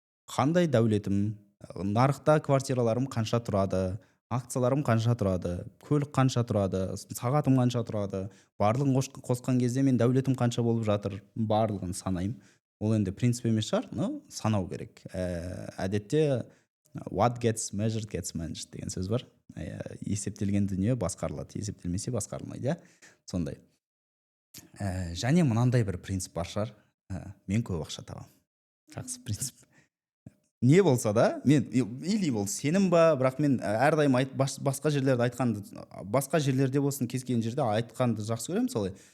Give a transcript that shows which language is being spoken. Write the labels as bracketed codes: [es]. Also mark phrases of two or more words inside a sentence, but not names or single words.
[kk] Қандай дәулетім, нарықта квартираларым қанша тұрады, акцияларым қанша тұрады, көлік қанша тұрады, сағатым қанша тұрады, барлығын қосқан кезде мен дәулетім қанша болып жатыр, барлығын санаймын. Ол енді принцип емес шығар, но санау керек. Әдетте [en] what gets measured gets managed [kk] деген сөз бар. Есептелген дүние басқарылады, есептелмесе басқарылмайды, сондай. Және мынандай бір принцип бар шығар, мен көп ақша табамын. Жақсы принцип. Не болса да, мен или ол сенім ба, бірақ мен әрдайым басқа жерлерде айтқанды, басқа жерлерде болсын, кез келген жерде айтқанды жақсы көремін, солай.